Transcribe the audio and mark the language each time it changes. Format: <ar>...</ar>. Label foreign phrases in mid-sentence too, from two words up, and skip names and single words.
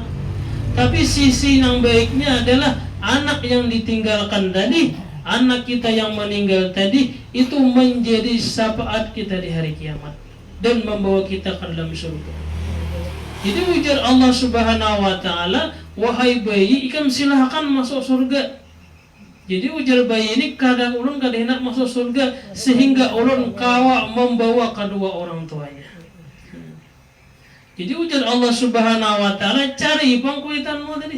<id>Tapi sisi yang baiknya adalah anak yang ditinggalkan tadi, anak kita yang meninggal tadi itu menjadi syafaat kita di hari kiamat dan membawa kita ke dalam surga. Jadi ujar Allah</id> <ar>سبحانه وتعالى,</ar> <id>wahai bayi, ikan silahkan masuk surga.</id> <bjn>Jadi ujar bayi ini kadang ulun kada hendak masuk surga sehingga ulun kawa membawa kedua orang tuanya.</bjn> <id>Jadi ujar Allah</id> <ar>سبحانه وتعالى,</ar> <id>cari pangkuitanmu tadi.</id>